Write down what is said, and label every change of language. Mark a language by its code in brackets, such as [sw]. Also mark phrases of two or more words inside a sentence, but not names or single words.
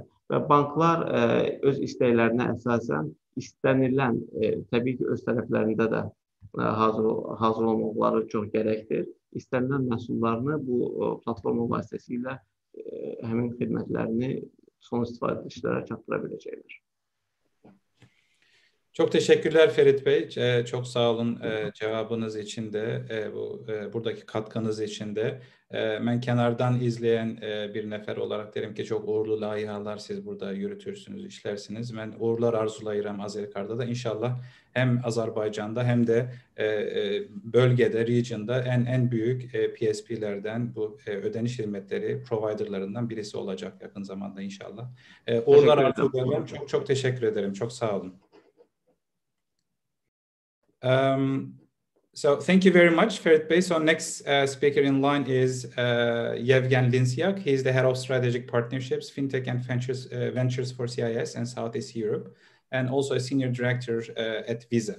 [az] Və banklar öz istəklərinə əsasən istənilən, təbii ki, öz tərəflərində də hazır olmaları çox gərəkdir. İstənilən məhsullarını bu platforma vasitəsilə həmin xidmətlərini son istifadəçilərə çatdıra biləcəklər. [tr] Çok teşekkürler Ferit Bey. Çok sağ olun cevabınız için de, buradaki katkınız için de. Ben kenardan izleyen bir nefer olarak derim ki çok [az] uğurlu layihələr [tr] siz burada yürütürsünüz, işlersiniz. Ben [az] uğurlar arzulayıram [tr] Azerikart'da da. İnşallah hem Azerbaycan'da hem de bölgede, region'da en büyük PSP'lerden, bu ödeniş hizmetleri providerlarından birisi olacak yakın zamanda inşallah. [az] Uğurlar arzulayıram. [tr] Çok teşekkür ederim. Çok sağ olun. [en] So thank you very much, Ferit Bey. So next speaker in line is Yevgen Linsyak. He is the head of strategic partnerships, fintech and ventures for CIS and Southeast Europe, and also a senior director at Visa.